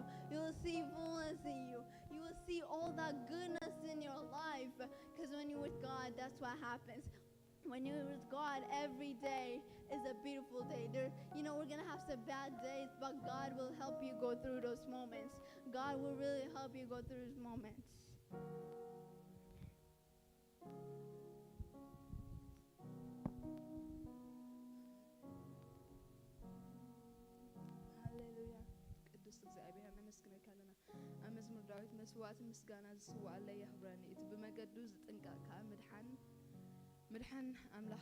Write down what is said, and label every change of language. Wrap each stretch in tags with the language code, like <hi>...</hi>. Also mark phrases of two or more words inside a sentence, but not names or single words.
<en>You will see fullness in you. You will see all that goodness in your life, because when you're with God, that's what happens. When you're with God, every day is a beautiful day. We're going to have some bad days, but God will help you go through those moments. God will really help you go through those moments.</en> <ti>ዳዊት መስዋዕት ምስጋና ዝስዋዕለ ይኽብረኒ እቲ ብመገዱ ዝጥንቀቕ ከዓ ምድሓን ኣምላኽ</ti>